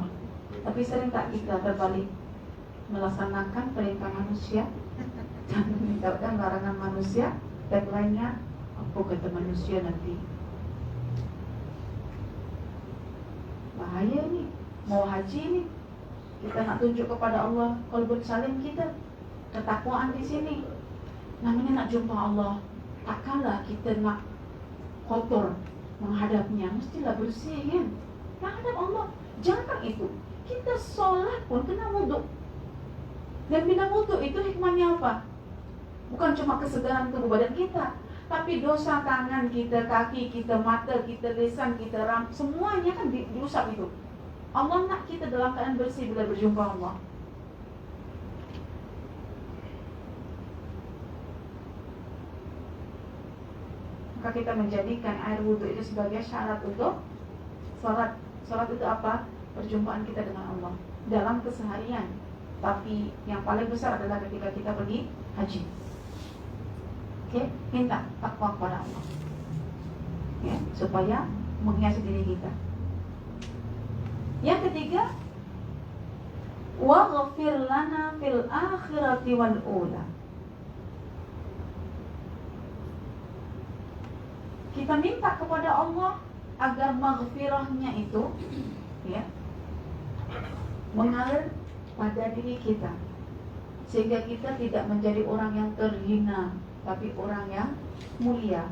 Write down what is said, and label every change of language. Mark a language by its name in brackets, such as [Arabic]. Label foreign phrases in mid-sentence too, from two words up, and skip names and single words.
[Malay] Tapi sering tak kita terbalik, melaksanakan perintah manusia dan meninggalkan larangan manusia, dan lainnya apa kata manusia nanti. Bahaya nih. Mau haji nih, kita nak tunjuk kepada Allah [Arabic] قلب سليم [Malay] kita, ketakwaan di sini. Namanya nak jumpa Allah. Tak kala kita nak kotor menghadapnya, mestilah bersih kan? Menghadap Allah. Jangan itu. Kita sholat pun kena wuduk. Dan bila wuduk itu hikmahnya apa? Bukan cuma kesegaran tubuh badan kita, tapi dosa tangan kita, kaki kita, mata kita, lisan kita, semuanya kan diusap itu. Allah nak kita dalam keadaan bersih bila berjumpa Allah. Maka kita menjadikan air wudhu itu sebagai syarat untuk salat. Salat itu apa? Perjumpaan kita dengan Allah dalam keseharian. Tapi yang paling besar adalah ketika kita pergi haji. Oke, minta takwa kepada Allah, ya, supaya menghiasi diri kita. Yang ketiga, [Arabic] واغفر لنا في الآخرة والأولى. [Malay] Kita minta kepada Allah agar maghfirahnya itu, ya, mengalir pada diri kita, sehingga kita tidak menjadi orang yang terhina, tapi orang yang mulia.